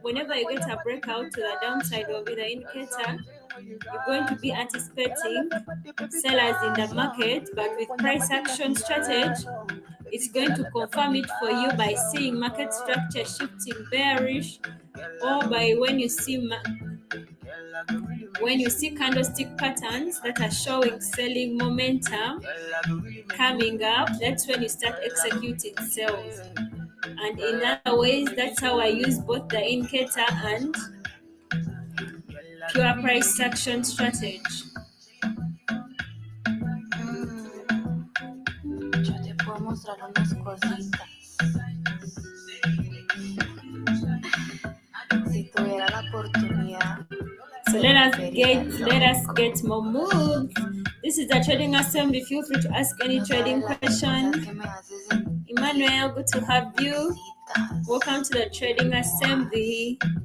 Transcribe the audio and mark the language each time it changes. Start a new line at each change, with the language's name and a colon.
English: Whenever you get a breakout to the downside of the indicator, you're going to be anticipating sellers in the market, but with price action strategy, it's going to confirm it for you by seeing market structure shifting bearish, or by when you see candlestick patterns that are showing selling momentum coming up. That's when you start executing sales. And in other ways, that's how I use both the indicator and pure price action strategy.
Spanish: Yo te puedo mostrar unas cositas. Si tuviera la oportunidad.
English: So let us get more moves. This is the trading assembly. Feel free to ask any trading question. Emmanuel, good to have you. Welcome to the trading assembly.